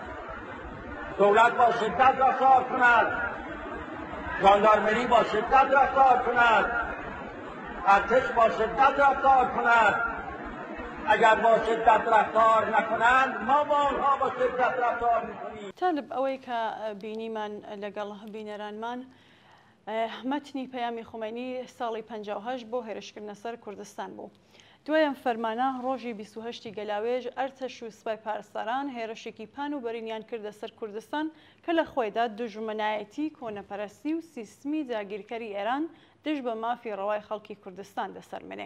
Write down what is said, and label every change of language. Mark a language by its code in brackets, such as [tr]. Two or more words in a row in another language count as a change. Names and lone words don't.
[fa] دولت با شدت رفتار کند، ژاندارمری با شدت رفتار کند، ارتش با شدت رفتار کند. اگر با شدت رفتار نکنند ما با اونها با شدت رفتار میکنیم. [ckb] تالب ئەوەی کە بینیمان لەگەڵ بینەرانمان مەتنی پەیامی خومینی ساڵی 58 بۆ هێرشکردنە سەر کوردستان بوو. دوایەم فەرمانە ڕۆژی 28 گەلاوێژ ئەرتەش و سوپای پارێزسەران هێرشێکی پان و بەرینیان کردە سەر کوردستان کە لە خۆیدا دژمنایەتی کۆنەپەرستی و سیستمی داگیرکەری ئێران دژ بە مافی ڕەوای خەڵکی کوردستان دەسەرمێنێ.